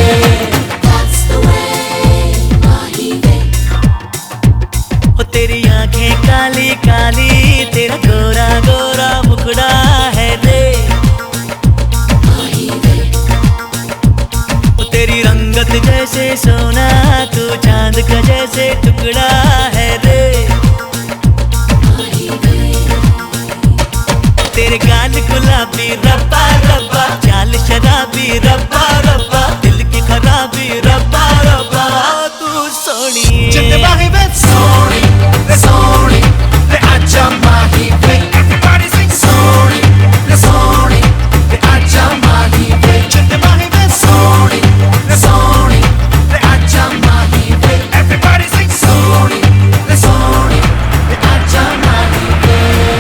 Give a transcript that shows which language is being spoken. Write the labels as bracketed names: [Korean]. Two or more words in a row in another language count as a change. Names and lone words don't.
[Hindi] तेरी आंखें काली काली, तेरा गोरा गोरा मुखड़ा है रे चांद जैसे सोना तू चांद का जैसे टुकड़ा है रे तेरे गाल गुलाबी रब्बा रब्बा चाल शराबी रब्बा रब्बा दिल की खराबी रब्बा रब्बा तू सोनी [English] Sorry, sorry, the Ajamahi way. Everybody sing sorry, sorry, the Ajamahi way. Sorry, sorry, the Ajamahi way. Everybody sing sorry, sorry, the Ajamahi way.